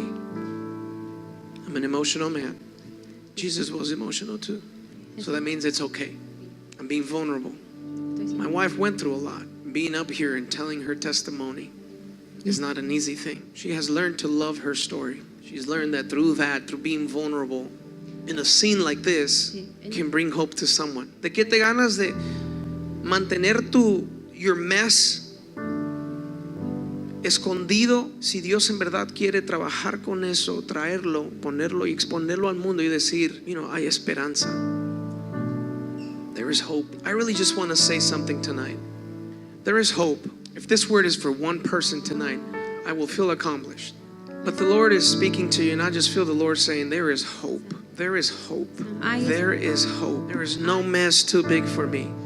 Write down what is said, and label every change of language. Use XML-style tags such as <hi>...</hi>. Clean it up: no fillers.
<en>I'm an emotional man. Jesus was emotional too. So that means it's okay. I'm being vulnerable. My wife went through a lot. Being up here and telling her testimony is not an easy thing. She has learned to love her story. She's learned that through being vulnerable in a scene like this can bring hope to someone.</en> <es>¿De qué te ganas de mantener</es> <en>your mess</en> <es>escondido si Dios en verdad quiere trabajar con eso, traerlo, ponerlo y exponerlo al mundo y decir, hay esperanza.</es> <en>There is hope. I really just want to say something tonight. There is hope. If this word is for one person tonight, I will feel accomplished. But the Lord is speaking to you, and I just feel the Lord saying, there is hope. There is hope. There is hope. There is no mess too big for me.</en>